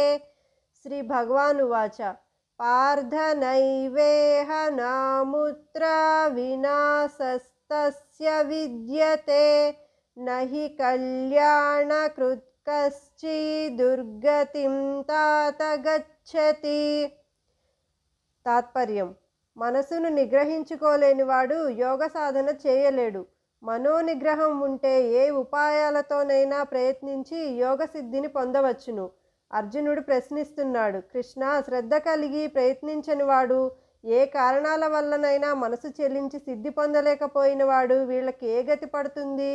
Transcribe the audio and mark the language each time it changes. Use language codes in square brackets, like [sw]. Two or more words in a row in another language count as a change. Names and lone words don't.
[sa] श्री भगवान उवाच पार्थ नैवेह नामुत्र विनाशस्तस्य विद्यते न हि कल्याणकृत् कश्चित् दुर्गतिं तात गच्छति। [te] తాత్పర్యం మనసును నిగ్రహించుకోలేనివాడు యోగ సాధన చేయలేడు. మనోనిగ్రహం ఉంటే ఏ ఉపాయాలతోనైనా ప్రయత్నించి యోగ సిద్ధిని పొందవచ్చును. అర్జునుడు ప్రశ్నిస్తున్నాడు, కృష్ణ, శ్రద్ధ కలిగి ప్రయత్నించని వాడు, ఏ కారణాల వల్లనైనా మనసు చెలించి సిద్ధి పొందలేకపోయినవాడు వీళ్ళకి ఏ గతి పడుతుంది?